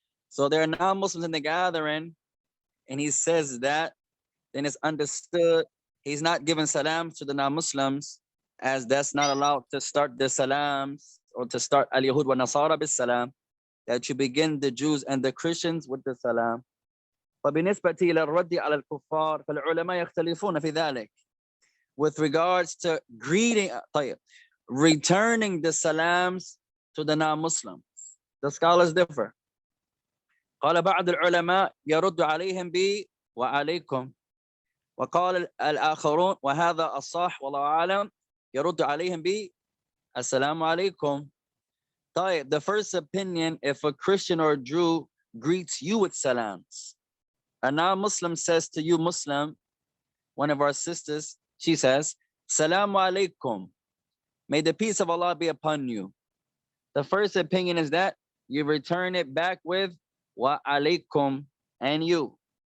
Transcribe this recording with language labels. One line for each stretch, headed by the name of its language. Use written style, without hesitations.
English: So there are non-Muslims in the gathering, and he says that, then it's understood he's not giving salams to the non-Muslims, as that's not allowed to start the salams or to start
Arabic: al-Yahud wa Nasara bis salam,
English: that you begin the Jews and the Christians with the salam.
Arabic: فبالنسبة إلى الرد على الكفار فالعلماء يختلفون في ذلك.
English: With regards to greeting, returning the salams to the non-Muslims, the scholars differ.
Arabic: قال بعض العلماء يرد عليهم ب وعليكم، وقال الآخرون وهذا الصح والله أعلم يرد عليهم ب السلام عليكم.
English: The first opinion, if a Christian or a Jew greets you with salams, a non-Muslim says to you, Muslim, one of our sisters, she says, Salamu alaikum. May the peace of Allah be upon you. The first opinion is that you return it back with wa alaikum and you.